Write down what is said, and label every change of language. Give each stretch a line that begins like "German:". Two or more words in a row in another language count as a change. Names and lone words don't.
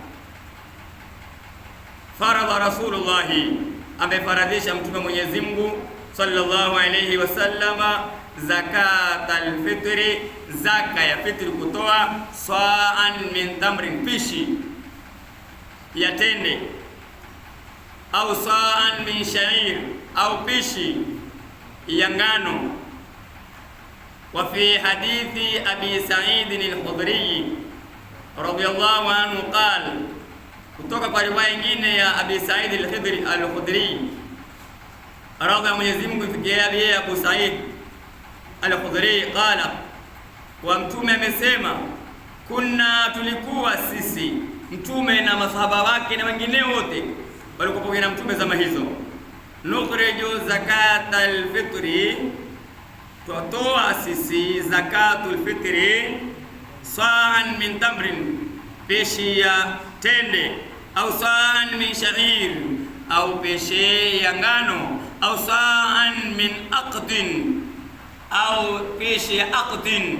Arabic: فرض رسول الله,
Swahili: amefaradhisha mtume Mwenyezi Mungu
Arabic: صلى الله عليه وسلم زكاة الفطر,
Swahili: zaka ya fitri, kutoa
Arabic: صاعا من تمر,
Swahili: pishi ya tende, au
Arabic: صاعا من شعير,
Swahili: au pishi ya ngano.
Arabic: وفي حديث أبي سعيد الخدري رضي الله عنه قال,
Swahili: kutoka kwa riwaya nyingine ya Abi Sa'id al-Khudri radhiya Mwenyezi Mungu ifikie yeye Abu Sa'id al-Khudri, qala, wa mtume amesema, tulikuwa sisi mtume na masahaba wake na wengine wote walikuwa na mtume zama hizo,
Arabic: نخرج زكاة الفطر,
Swahili: tutoa sisi
Arabic: زكاة الفطر, صاعا من تمر,
Swahili: pishi ya tende, au
Arabic: صاعا من شعير,
Swahili: au pishi ya ngano, au
Arabic: صاعا من أقط,
Swahili: au pishi ya aqdin.